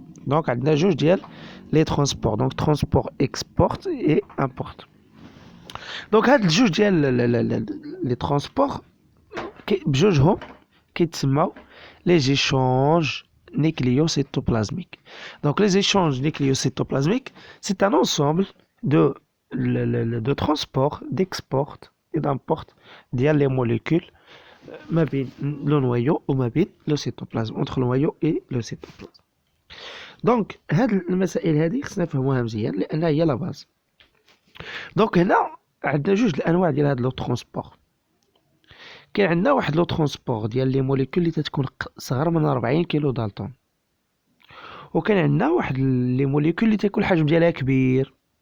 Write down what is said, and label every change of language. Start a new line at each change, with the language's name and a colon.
Arabic: دونك عندنا جوج ديال لي ترونسبور، دونك ترونسبور اكسبورت اي امبورت. دونك هاد الجوج ديال لي ترونسبور بجوجهم كيتسماو لي زيشونج nucléocytoplasmiques.
French: Donc les échanges nucléocytoplasmiques, c'est un ensemble de transport, d'export et d'import via les molécules
Arabic: ما بين
French: le noyau
Arabic: وما بين
French: le cytoplasme, entre le noyau et le cytoplasme.
Arabic: دونك هاد المسائل هذه خصنا نفهموها مزيان لأنها هي لا باز. دونك هنا عندنا جوج الأنواع ديال هاد لو ترونسبور. كاين عندنا واحد لو ترونسبور ديال لي موليكول اللي تتكون صغر من 40 كيلو دالتون، وكان عندنا واحد لي موليكول اللي تيكون الحجم ديالها كبير.